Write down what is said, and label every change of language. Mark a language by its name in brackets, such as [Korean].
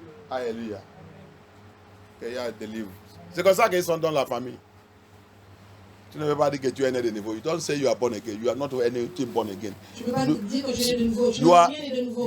[French] Alléluia. Qu'il y a des livres. C'est comme ça qu'ils sont dans la famille. Tu ne veux pas dire que tu es né de nouveau. [English] You don't say you are born again. You are not anything born again. [French] Tu ne peux pas dire que je suis né de nouveau. Je [English] You are, [French] ne suis rien né de nouveau.